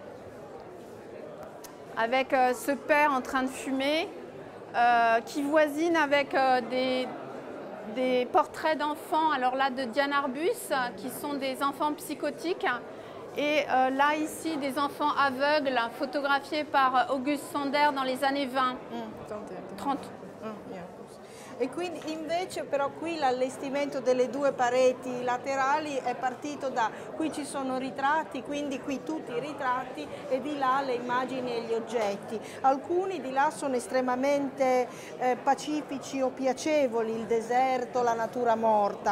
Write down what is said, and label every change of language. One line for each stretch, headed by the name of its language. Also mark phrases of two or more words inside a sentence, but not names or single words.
French: avec ce père en train de fumer, qui voisine avec des portraits d'enfants, alors là de Diane Arbus, qui sont des enfants psychotiques, et là ici des enfants aveugles photographiés par Auguste Sander dans les années 20, 30.
Italian: E quindi invece però qui l'allestimento delle due pareti laterali è partito da, qui ci sono ritratti, quindi qui tutti i ritratti e di là le immagini e gli oggetti. Alcuni di là sono estremamente pacifici o piacevoli, il deserto, la natura morta.